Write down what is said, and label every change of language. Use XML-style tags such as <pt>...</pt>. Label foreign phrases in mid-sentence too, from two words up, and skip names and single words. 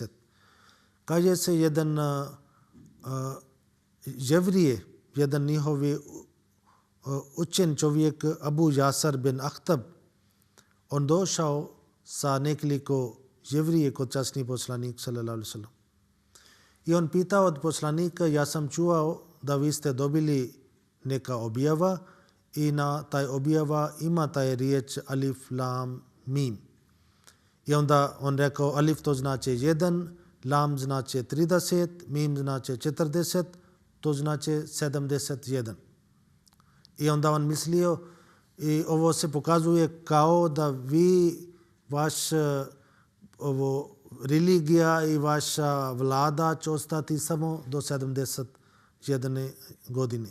<bs>Kaže se jedan jevrije, jedan njihovi učen čovjek Abu Jasar bin Ahtab, on došao sa nekoliko jevrije kod časni poslanik</bs> <ar>صلى الله عليه وسلم.</ar> <bs>I on pitao od poslanika, ja sam čuo da vi ste dobili neka objava i na taj objava ima taj riječ</bs> <ar>ألف لام ميم.</ar> <bs>I onda on rekao, alif to znači 1, lam znači 30, mim znači 40, to znači 71. I onda on mislio, i ovo se pokazuje kao da vi, vaš religija i vaša vlada će ostati samo do 71 godine.</bs>